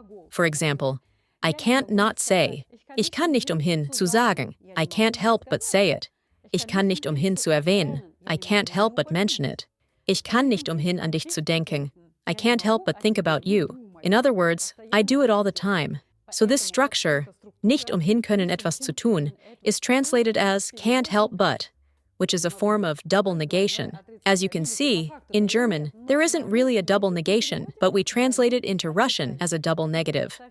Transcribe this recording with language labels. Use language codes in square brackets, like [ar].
[en] For example, I can't not say. [de] Ich kann nicht umhin zu sagen. [en] I can't help but say it. [de] Ich kann nicht umhin zu erwähnen. [en] I can't help but mention it. [de] Ich kann nicht umhin an dich zu denken. [en] I can't help but think about you. In other words, I do it all the time. So this structure, [de] nicht umhin können etwas zu tun, [en] is translated as can't help but, which is a form of double negation. As you can see, in German, there isn't really a double negation, but we translate it into Russian as a double negative.